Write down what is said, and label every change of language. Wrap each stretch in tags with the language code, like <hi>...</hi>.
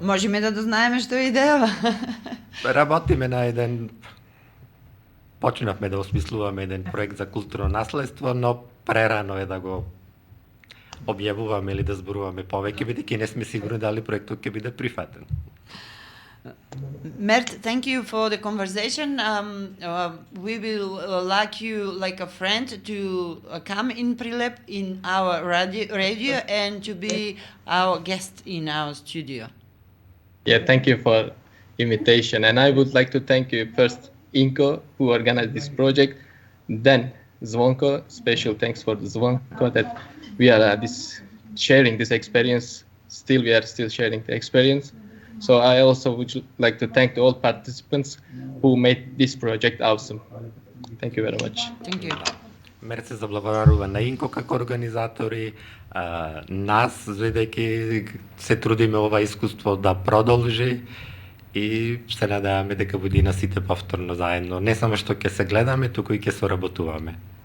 <mk>Можеме да дознаеме што е идејава. работиме на еден почнавме да осмислуваме еден проект за културно наследство, но прерано е да го објавуваме или да зборуваме повеќе, бидејќи не сме сигурни дали проектот ќе биде прифатен.</mk> <en>Mert, thank you for the conversation. We will like you, like a friend, to come in Prilep in our radio and to be our guest in our studio. Yeah, thank you for invitation. And I would like to thank you first, Inko, who organized this project. Then Zvonko, special thanks for Zvonko that we are sharing this experience. We are still sharing the experience. So I also would like to thank all participants who made this project awesome. Thank you very much. Thank you.</en> <mk>Мерт се заблагодарува на Инко како организатори, нас, бидејќи се трудиме ова искуство да продолжи и се надеваме дека буде на сите повторно заедно. Не само што ќе се гледаме, туку и ќе соработуваме.</mk>